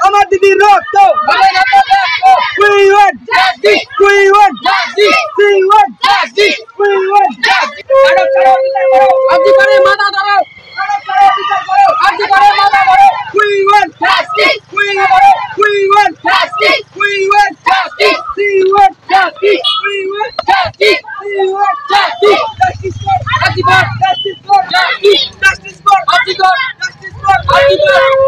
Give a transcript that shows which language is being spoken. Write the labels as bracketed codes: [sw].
[bn] দিদির রক্ত হবে না তো রক্ত। [en] We want justice, we want justice, we want justice, we want justice. [bn] ছাড়ো ছাড়ো বিচার করো, আরজি করে মাথা ধরো, ছাড়ো ছাড়ো বিচার করো, আরজি করে মাথা ধরো। [en] We want justice, we want justice, we want justice, we want justice, we want justice, we want justice. Justice for আরজি কর, justice for justice, justice for আরজি কর, justice for আরজি কর।